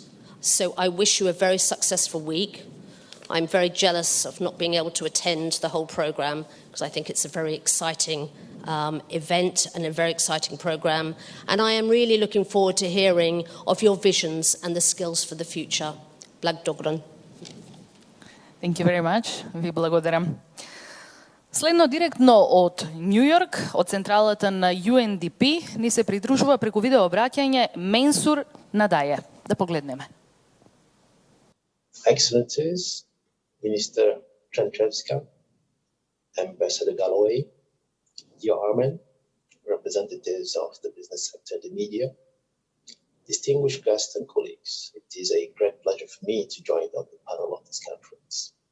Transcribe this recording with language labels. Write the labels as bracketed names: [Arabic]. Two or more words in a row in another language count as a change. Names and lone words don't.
[English] So I wish you a very successful week. I'm very jealous of not being able to attend the whole programme, because I think it's a very exciting event and a very exciting programme. And I am really looking forward to hearing of your visions and the skills for the future. [Macedonian] Благодарам. [English] Thank you very much. [Macedonian] Ви благодарам. Следно директно од Нью Йорк, од централата на UNDP, ни се придружува преку видео обраќање Менсур Надаје. Да погледнеме. [English] Excellencies, Minister Tranchevska, Ambassador Galloway, dear Armin, representatives of the business sector and the media, distinguished guests and colleagues, it is a great pleasure for me to join on the panel of this conference.